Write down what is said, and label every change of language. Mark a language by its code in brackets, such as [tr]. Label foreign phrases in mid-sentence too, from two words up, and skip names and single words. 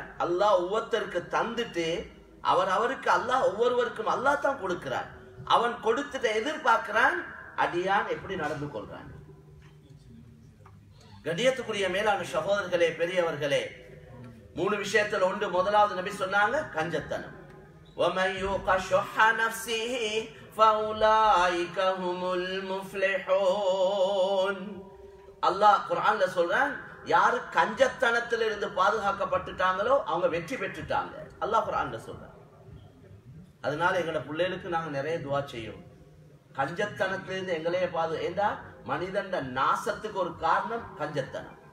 [ta] அல்லாஹ் ஒவ்வொருத்தருக்கு தந்துட்டு அவருக்கு அல்லாஹ் ஒவ்வொருவருக்கும் அல்லாஹ் தான் கொடுக்கிறார். அவன் கொடுத்துட்டு எதிர்பார்க்கிறான் அடியான் எப்படி நடந்து கொள்றான். கண்ணியத்துக்குரிய மேலான சகோதரர்களே, பெரியவர்களே, 3 விஷயத்துல ஒன்று. முதலாவது நபி சொன்னாங்க கஞ்சத்தனம். [ar] وَمَنْ يُوقَ شُحَّ نَفْسِهِ فَأُولَٰئِكَ هُمُ الْمُفْلِحُونَ. [ta] அல்லாஹ் குர்ஆன்ல சொல்றான், யாரு கஞ்சத்தனத்திலிருந்து பாதுகாக்கப்பட்டுட்டாங்களோ அவங்க வெற்றி பெற்றுட்டாங்க. அல்லாஹ் குர்ஆன்ல சொல்றான். அதனால எங்களோட பிள்ளைகளுக்கு நாங்க நிறைய துஆ செய்யும், கஞ்சத்தனத்திலிருந்து எங்களையே ஏண்டா மனிதன் நாசத்துக்கு ஒரு காரணம் கஞ்சத்தனம்.